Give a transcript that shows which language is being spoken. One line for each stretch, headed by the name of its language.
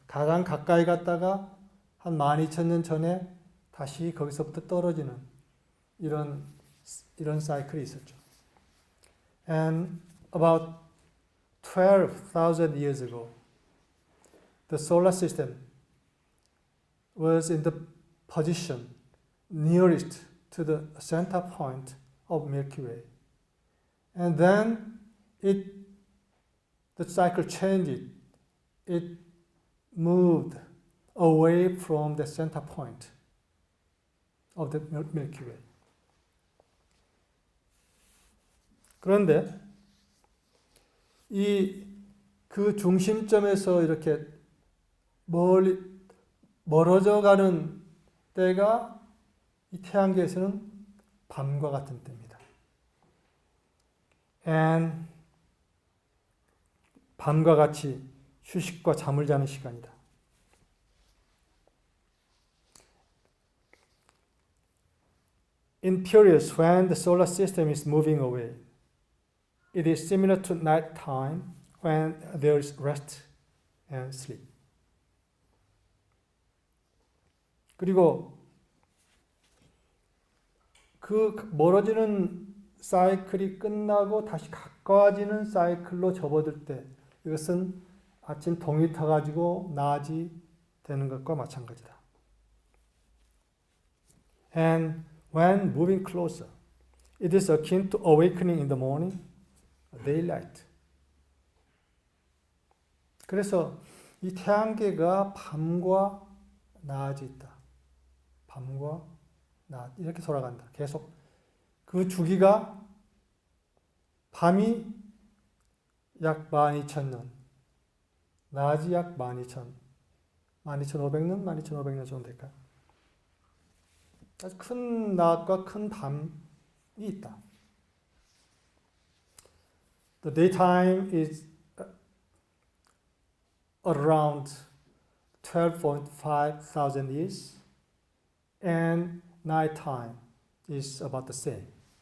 Korean: 가장 가까이 갔다가 한 12,000년 전에 다시 거기서부터 떨어지는 이런 사이클이 있었죠.
English: And about 12,000 years ago, the solar system was in the position nearest to the center point of Milky Way. And then the cycle changed. It moved away from the center point of the Milky Way.
Korean: 그런데 그 중심점에서 이렇게 멀어져 가는 때가 이 태양계에서는 밤과 같은 때입니다.
English: And
Korean: 밤과 같이 휴식과 잠을 자는 시간이다.
English: In periods when the solar system is moving away, it is similar to night time when there is rest and sleep.
Korean: 그리고 그 멀어지는 사이클이 끝나고 다시 가까워지는 사이클로 접어들 때 이것은 아침 동이 타가지고 낮이 되는 것과 마찬가지다.
English: And when moving closer, it is akin to awakening in the morning, daylight.
Korean: 그래서 이 태양계가 밤과 낮이 있다. 밤과 낮 이렇게 돌아간다. 계속 그 주기가 밤이 약 12,000년, 낮이 약 12,000, 12,500년, 12,500년 정도 될까요? 아주 큰 낮과 큰 밤이 있다.
English: The daytime is around 12.5 thousand years and nighttime is about the same.